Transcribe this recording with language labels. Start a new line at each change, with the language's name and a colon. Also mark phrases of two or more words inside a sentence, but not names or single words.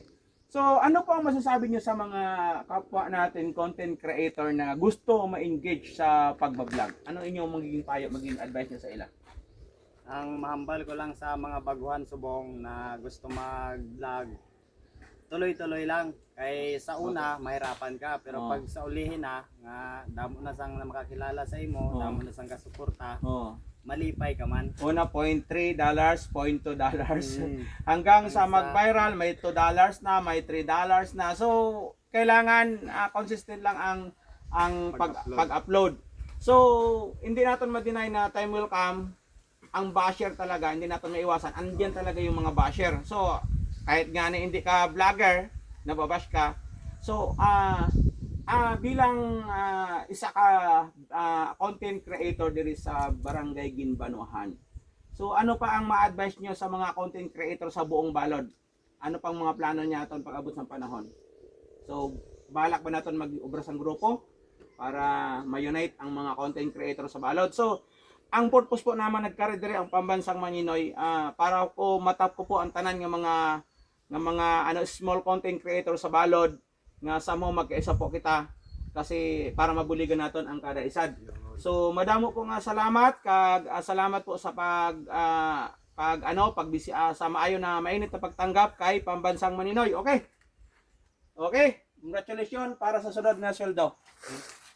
Filipino: So, ano po ang masasabi nyo sa mga kapwa natin,
English: content creator
Filipino: na gusto ma-engage sa pagbablog? Ano inyong magiging payo, magiging advice nyo sa ila?
Hiligaynon: Ang mahambal ko lang sa mga baguhan subong na gusto mag-vlog, tuloy-tuloy lang. Kay sa una, mahirapan ka. Pero pag sa ulihin na, nga, damo na sang makakilala sa imo, damo na sang kasuporta, malipay ka man. Una, $0.3, $0.2. Mm. Hanggang sa Hanggang sa- mag-viral, may $2 na, may $3 na.
Filipino: So, kailangan consistent lang ang pag-upload. So, hindi natin ma-deny na
English: time will come,
Filipino: ang basher talaga, hindi natin maiwasan. Andiyan talaga yung mga basher. So, kahit nga na hindi ka vlogger, nababash ka.
Hiligaynon: So, bilang isa ka
English: content creator
Hiligaynon: diri sa Barangay Ginbanuhan. So, ano pa ang ma-advise nyo sa mga
English: content creator
Hiligaynon: sa buong balod? Ano pang mga plano niya aton pag abot ng panahon? So, balak ba natin mag-ubra sang grupo para ma-unite ang mga
English: content creator
Hiligaynon: sa balod? So, ang purpose po naman nagkari diri ang Pambansang Maninoy para ko matap ko po ang tanan ng mga
English: small content creator
Hiligaynon: sa balod nga samo magkaisa po kita kasi para mabuligan naton ang kada isad. So madamo po nga salamat kag salamat po sa sa maayo na mainit na pagtanggap kay Pambansang Maninoy.
English: Okay. Okay.
Hiligaynon: Congratulations para sa sunod na sweldo.